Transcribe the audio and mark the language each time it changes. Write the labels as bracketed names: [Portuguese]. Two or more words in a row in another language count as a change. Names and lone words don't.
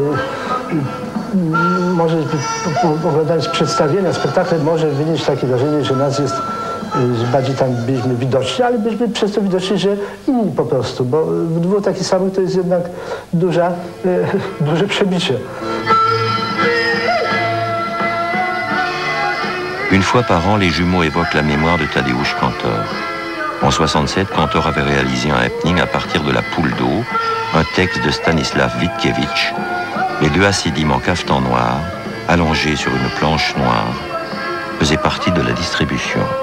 [Polish] Może oglądając przedstawienia, spektakle może wynieść takie wrażenie, że nas jest, że bardziej tam byliśmy widoczni, ale byliśmy przez to widoczni, że inni po prostu, bo w 2 takich samych to jest jednak duże przebicie. [French] Une fois par an, les jumeaux évoquent la mémoire de Tadeusz Kantor. En 67, Kantor avait réalisé un happening à partir de La Poule d'eau, un texte de Stanislav Witkiewicz. Les deux hassidim en cafetan noir, allongés sur une planche noire, faisaient partie de la distribution.